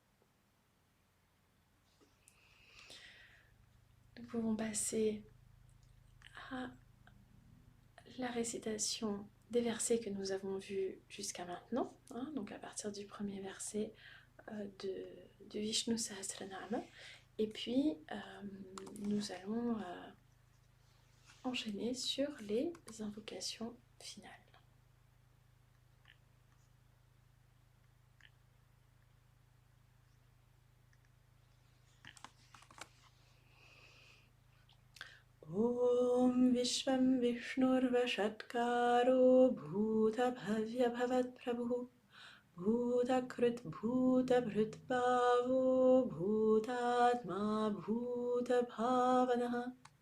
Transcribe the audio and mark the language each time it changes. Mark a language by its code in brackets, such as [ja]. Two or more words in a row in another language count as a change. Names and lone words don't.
[fr] Nous pouvons passer à la récitation des versets que nous avons vus jusqu'à maintenant, hein, donc à partir du premier verset de Vishnu Sahasranama, et puis nous allons enchaîner sur les invocations finales. [sa] ॐ विश्वं विष्णुर्वषट्कारो भूत भव्य भवत् प्रभु भूतकृत् भूतभृत् भावो भूतात्मा भूत भावनः